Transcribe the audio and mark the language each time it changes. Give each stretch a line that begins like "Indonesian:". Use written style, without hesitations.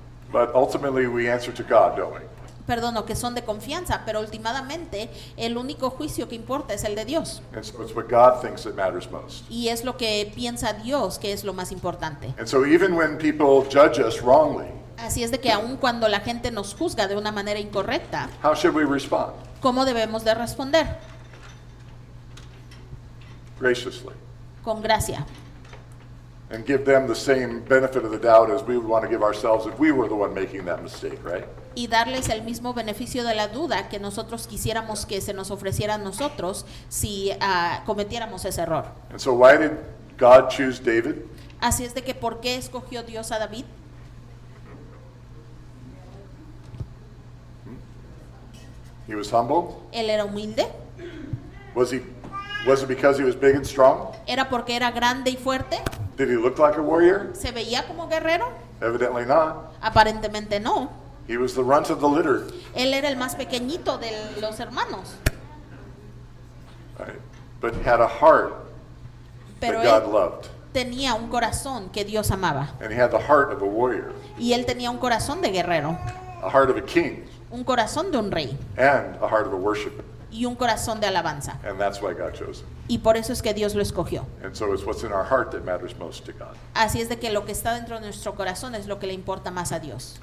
English: But ultimately, we answer to God, don't we?
Spanish: perdón, o que son de confianza, pero últimamente el único juicio que importa es el de Dios.
English: And so it's what God thinks that matters most.
Spanish: Y es lo que piensa Dios que es lo más importante.
English: And so even when people judge us wrongly,
Spanish: Así es de que aun cuando la gente nos juzga de una manera incorrecta,
English: how should we respond?
Spanish: ¿cómo debemos de responder?
English: Graciously.
Spanish: Con gracia.
English: And give them the same benefit of the doubt as we would want to give ourselves if we were the one making that mistake, right?
Spanish: Y darles el mismo beneficio de la duda que nosotros quisiéramos que se nos ofreciera a nosotros si cometiéramos ese error.
English: And so why did God choose David?
Spanish: Así es de que ¿por qué escogió Dios a David?
English: He was humble.
Spanish: Él era humilde.
English: Was it because he was big and strong?
Spanish: ¿Era porque era grande y fuerte?
English: Did he look like a warrior?
Spanish: ¿Se veía como guerrero?
English: Evidently not.
Spanish: Aparentemente no.
English: He was the runt of the litter.
Spanish: Él era el más pequeñito de los hermanos.
English: Right. But had a heart
Spanish: Pero
English: that God
Spanish: él
English: loved.
Spanish: tenía un corazón que Dios amaba.
English: And he had the heart of a warrior,
Spanish: Y él tenía un corazón de guerrero,
English: a heart of a king,
Spanish: un corazón de un rey
English: and a heart of a worshiper.
Spanish: y un corazón de alabanza.
English: And that's why God chose him.
Spanish: Y por eso es que Dios lo escogió.
English: And so it's what's in our heart that matters most to God.
Spanish: Así es de que lo que está dentro de nuestro corazón es lo que le importa más a Dios.